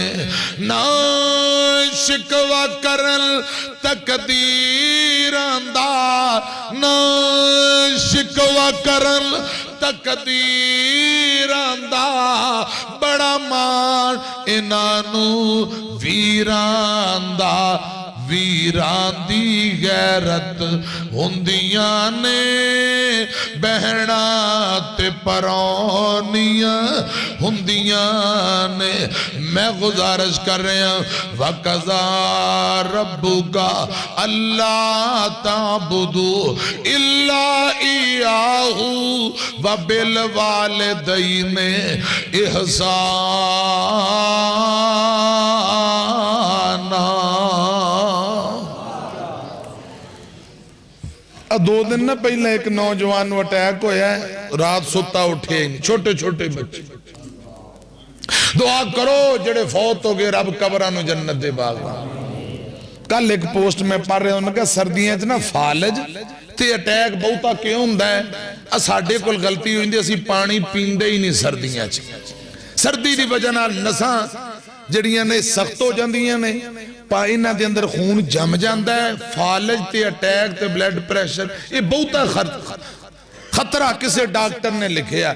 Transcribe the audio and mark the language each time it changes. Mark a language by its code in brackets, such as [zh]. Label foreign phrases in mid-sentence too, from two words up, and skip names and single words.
[pa] نہ شکوہ کرن تقدیراں دا، نہ شکوہ کرن تقدیراں دا، بڑا مان انہاں نوں ویراں دا، ویراں دی غیرت ہندیاں نے، بہناں تے پراہنیاں ہندیاں نے. [ur] میں گزارش کر رہا [ar] وقضى ربك ألا تعبدوا إلا إياه وبالوالدين إحسانا. [pa] دو دن نا پہلے ایک نوجوان اٹیک ہویا، رات سُتا اٹھے ہی نہیں، چھوٹے چھوٹے بچے. دعا کرو جیہڑے فوت ہو گئے، رب قبراں نوں جنت دے باغ. [ur] کل ایک پوسٹ میں پڑھ رہا، انہوں نے کہا [pa] سردیوں نا فالج تے اٹیک بہتا کیوں ہندا ہے? ساڈے کول غلطی ہوئی اسیں پانی پیندے ہی نہیں سردیوں چ. سردی کی وجہ نال نساں جڑیاں نے سخت ہو جاندیاں نے، انہاں دے اندر خون جم جاتا ہے، فالج تے اٹیک تے بلڈ پریشر یہ بہتا خطرہ کسی ڈاکٹر نے لکھیا.